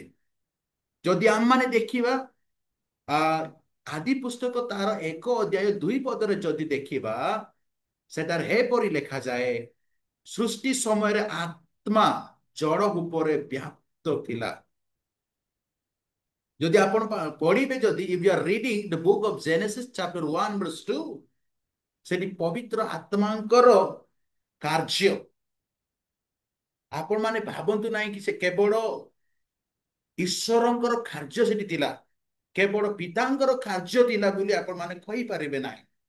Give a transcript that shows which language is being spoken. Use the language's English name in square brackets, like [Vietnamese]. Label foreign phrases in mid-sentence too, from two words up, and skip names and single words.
[Odia] ଯଦି ଆମମାନେ ଦେଖିବା ଆଦି ପୁସ୍ତକ ତାର 1 ଅଧ୍ୟାୟ 2 ପଦରେ ଯଦି ଦେଖିବା ସେଟାରେ ଏପରି ଲେଖାଯାଏ, ସୃଷ୍ଟି ସମୟରେ ଆତ୍ମା ଜଳ ଉପରେ ବ୍ୟାପ୍ତ ଥିଲା। ଯଦି ଆପଣ ପଢିବେ, ଯଦି [English] if you are reading the book of Genesis chapter 1 verse 2, [Odia] ସେଠି ପବିତ୍ର ଆତ୍ମାଙ୍କର କାର୍ଯ୍ୟ ଆପଣ ମାନେ ଭାବନ୍ତୁ ନାହିଁ କି ସେ କେବଳ ଈଶ୍ୱରଙ୍କର କାର୍ଯ୍ୟ ସେଠି ଥିଲା, କେବଳ ପିତାଙ୍କର କାର୍ଯ୍ୟ ଥିଲା ବୋଲି ଆପଣ ମାନେ କହିପାରିବେ ନାହିଁ।